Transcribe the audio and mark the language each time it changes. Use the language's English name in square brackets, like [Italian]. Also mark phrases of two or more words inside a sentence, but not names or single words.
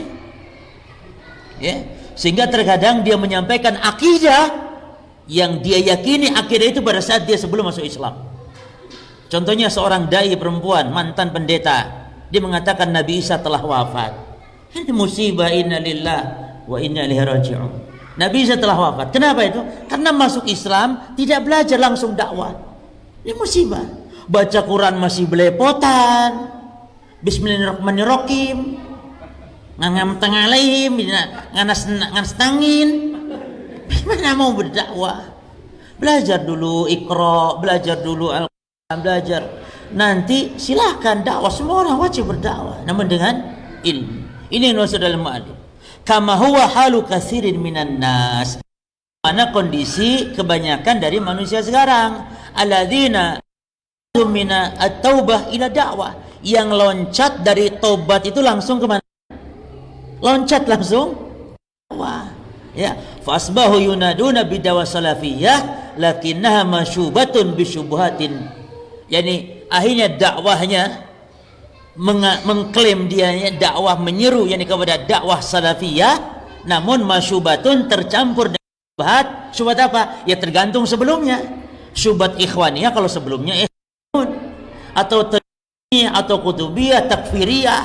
[Indonesian] Ya, sehingga terkadang dia menyampaikan akidah yang dia yakini akidah itu pada saat dia sebelum masuk Islam. Contohnya seorang dai perempuan, mantan pendeta, dia mengatakan Nabi Isa telah wafat. Ini musibah, [Arabic] إنا لله وإنا إليه راجعون. [Indonesian] Nabi Isa telah wafat. Kenapa itu? Karena masuk Islam tidak belajar langsung dakwah. Ini musibah. Baca Quran masih belepotan. Bismillahirrahmanirrahim. Ngangam tengalim, nganas tangin. Gimana mau berdakwah? Belajar dulu Iqra, belajar dulu Al-Quran, belajar. Nanti silahkan dakwah, semua orang wajib berdakwah, namun dengan ilmu. Ini yang dimaksud dalam mu'alif. [Arabic] كما هو حال كثير من الناس. [Indonesian] Mana kondisi kebanyakan dari manusia sekarang, [Arabic] الذين من التوبة إلى الدعوة, [Indonesian] yang loncat dari tobat itu langsung ke mana? Loncat langsung dakwah. [Arabic] Ya, فأصبحوا ينادون بدعوة سلفية لكنها مشوبة بشبهة. [Indonesian] Yani akhirnya dakwahnya mengklaim dia dakwah menyeru yani kepada dakwah salafiyah, namun masyubatun tercampur dengan syubhat. Syubhat apa? Ya tergantung sebelumnya. Syubhat ikhwaniyah kalau sebelumnya ikhwan, atau terjemih, atau kutubiyah, takfiriyah.